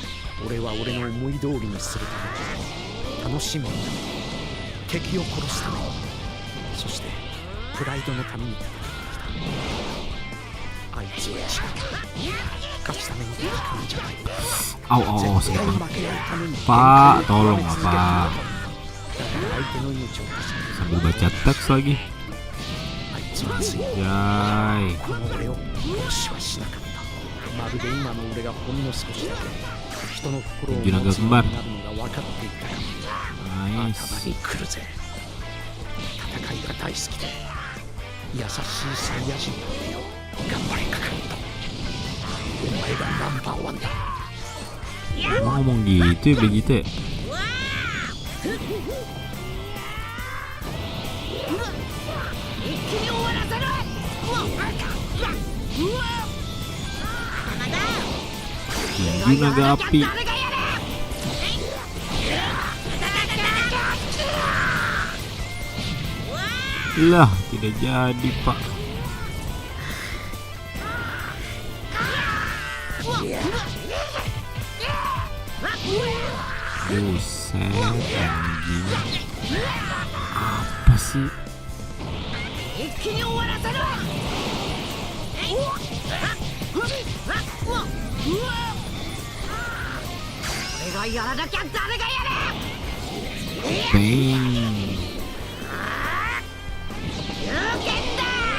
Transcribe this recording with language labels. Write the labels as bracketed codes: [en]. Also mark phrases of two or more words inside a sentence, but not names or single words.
[ja] 俺は俺の思い通りにするために、楽しむために、敵を殺すために、そしてプライドのために戦ってきた。あいつは違う。勝つために戦うんじゃない。 [id] Au, [ja] 絶対 [id] sakit [ja] に [id] banget. [ja] 負けないために [id] Pak, tolong lah, Pak. [ja] 相手の命を助ける。 [id] Sambil baca teks lagi. [ja] あいつはついに Jai. この俺を殺しはしなかった。まるで今の俺がほんの少しだけ人の心を持つようになるのが分かっていたか。頭 [en] Nice. [ja] に来るぜ。戦いが大好きで優しいサイヤ人なんだよ。頑張れカカロット。お前がナンバーワンだ。 [id] Emang ngomong gitu ya Vegeta ya? [ja] 一気に終わらせろ。 [id] Tinggi naga api. Lah, tidak jadi Pak. Buset, anjing. Apa sih? [ja] 一気に終わらせろ。俺がやらなきゃ誰がやれ。 [id] Bang. [ja] 有限だ。